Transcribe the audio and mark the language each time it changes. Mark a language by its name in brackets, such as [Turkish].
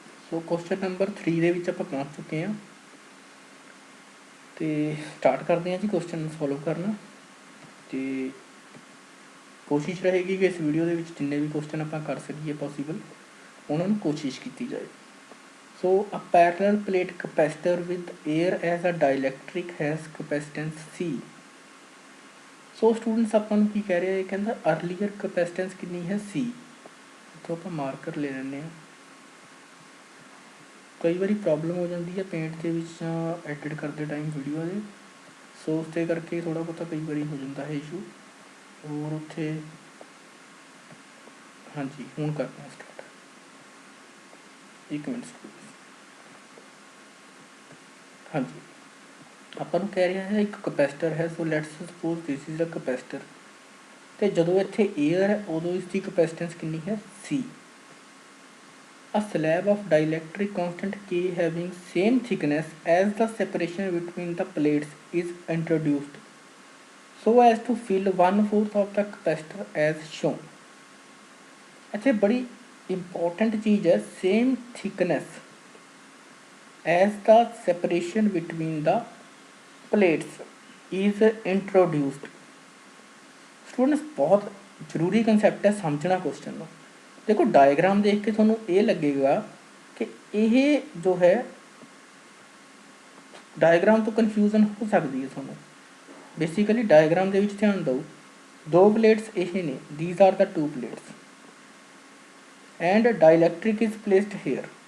[Punjabi] ਸੋ question number 3 ਦੇ ਵਿੱਚ ਆਪਾਂ ਪਹੁੰਚ ਚੁੱਕੇ ਹਾਂ, ਅਤੇ ਸਟਾਰਟ ਕਰਦੇ ਹਾਂ ਜੀ ਕੁਐਸਚਨ ਨੂੰ ਸੋਲਵ ਕਰਨਾ। ਅਤੇ ਕੋਸ਼ਿਸ਼ ਰਹੇਗੀ ਕਿ ਇਸ ਵੀਡੀਓ ਦੇ ਵਿੱਚ ਜਿੰਨੇ ਵੀ ਕੁਐਸਚਨ ਆਪਾਂ ਕਰ ਸਕੀਏ ਪੋਸੀਬਲ, ਉਹਨਾਂ ਨੂੰ ਕੋਸ਼ਿਸ਼ ਕੀਤੀ ਜਾਏ। [English] So a parallel plate capacitor with air as a dielectric has capacitance C। So students [Punjabi] ਆਪਾਂ ਨੂੰ ਕੀ ਕਹਿ ਰਿਹਾ ਹੈ, ਕਹਿੰਦਾ अर्लीयर capacitance ਕਿੰਨੀ ਹੈ C। ਇੱਥੋਂ ਆਪਾਂ ਮਾਰਕਰ ਲੈ ਲੈਂਦੇ ਹਾਂ। ਕਈ ਵਾਰੀ ਪ੍ਰੋਬਲਮ ਹੋ ਜਾਂਦੀ ਹੈ ਪੇਂਟ ਦੇ ਵਿੱਚ ਜਾਂ ਐਡਿਟ ਕਰਦੇ ਟਾਈਮ ਵੀਡੀਓ ਦੇ, ਸੋ ਉਸ ਦੇ ਕਰਕੇ ਥੋੜ੍ਹਾ ਬਹੁਤਾ ਕਈ ਵਾਰੀ ਹੋ ਜਾਂਦਾ ਹੈ ਇਸ਼ੂ। ਹੋਰ ਉੱਥੇ ਹਾਂਜੀ, ਹੁਣ ਕਰਦੇ ਹਾਂ ਸਟਾਰਟ। 1 minute school. ਹਾਂਜੀ, ਆਪਾਂ ਨੂੰ ਕਹਿ ਰਿਹਾ ਹੈ ਇੱਕ ਕਪੈਸਿਟਰ ਹੈ। [English] so let's suppose this is a capacitor, [Punjabi] ਅਤੇ ਜਦੋਂ ਇੱਥੇ ਏਅਰ ਹੈ ਉਦੋਂ ਇਸ ਦੀ ਕਪੈਸਿਟੈਂਸ ਕਿੰਨੀ ਹੈ C। [English] A slab of dielectric constant K having same thickness as the separation between the plates is introduced so as to fill 1/4 of the capacitor as shown। [Punjabi] ਇੱਥੇ ਬੜੀ ਇੰਪੋਰਟੈਂਟ ਚੀਜ਼ ਹੈ, [English] same thickness as the separation between the plates is introduced। [Hindi] Students बहुत [Punjabi] ਜ਼ਰੂਰੀ concept ਹੈ ਸਮਝਣਾ question ਨੂੰ। ਦੇਖੋ ਡਾਇਗਰਾਮ ਦੇਖ ਕੇ ਤੁਹਾਨੂੰ ਇਹ ਲੱਗੇਗਾ ਕਿ ਇਹ ਜੋ ਹੈ ਡਾਇਗਰਾਮ ਤੋਂ ਕਨਫਿਊਜ਼ਨ ਹੋ ਸਕਦੀ ਹੈ ਤੁਹਾਨੂੰ। ਬੇਸਿਕਲੀ ਡਾਇਗਰਾਮ ਦੇ ਵਿੱਚ ਧਿਆਨ ਦਿਓ, ਦੋ ਪਲੇਟਸ ਇਹ ਨੇ, [English] These are the two plates and dielectric is placed here.